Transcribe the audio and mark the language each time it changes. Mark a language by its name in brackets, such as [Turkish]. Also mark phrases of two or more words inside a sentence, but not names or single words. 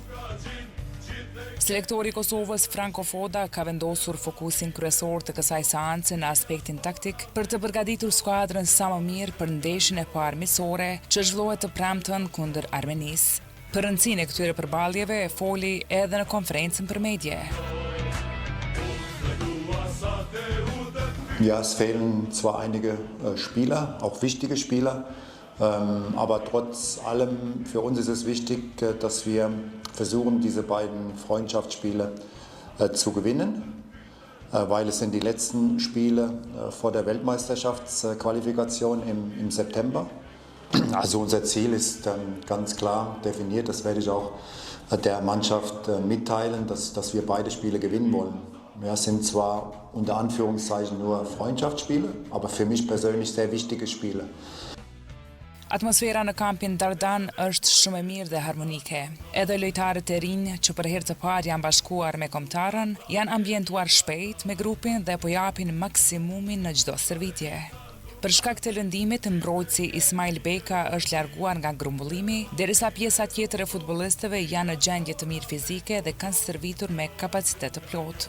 [Albanian] Selektori i Kosovës, Franco Foda, ka vendosur fokusin kryesor të kësaj seance në aspektin taktik për të përgatitur skuadrën sa më mirë për ndeshjen e parë miqësore që zhvillohet të premten kundër Armenisë. Për rëndësinë e këtyre përballjeve e foli edhe në konferencën për medie. [German] Ja, es fehlen zwar einige Spieler, auch wichtige Spieler, aber trotz allem für uns ist es wichtig, dass wir versuchen, diese beiden Freundschaftsspiele zu gewinnen, weil es sind die letzten Spiele vor der Weltmeisterschaftsqualifikation im September. Also unser Ziel ist ganz klar definiert, das werde ich auch der Mannschaft mitteilen, dass wir beide Spiele gewinnen wollen. Ja, es sind zwar unter Anführungszeichen nur Freundschaftsspiele, aber für mich persönlich sehr wichtige Spiele. [Albanian] Atmosfera në kampin Dardan është shumë e mirë dhe harmonike. Edhe lojtarët e rinj që për herë të parë janë bashkuar me kombëtarën, janë ambientuar shpejt me grupin dhe po japin maksimumin në çdo stërvitje. Për shkak të lëndimit, mbrojtësi Ismail Beka është larguar nga grumbullimi, derisa pjesa tjetër e futbollistëve janë në gjendje të mirë fizike dhe kanë stërvitur me kapacitet të plotë.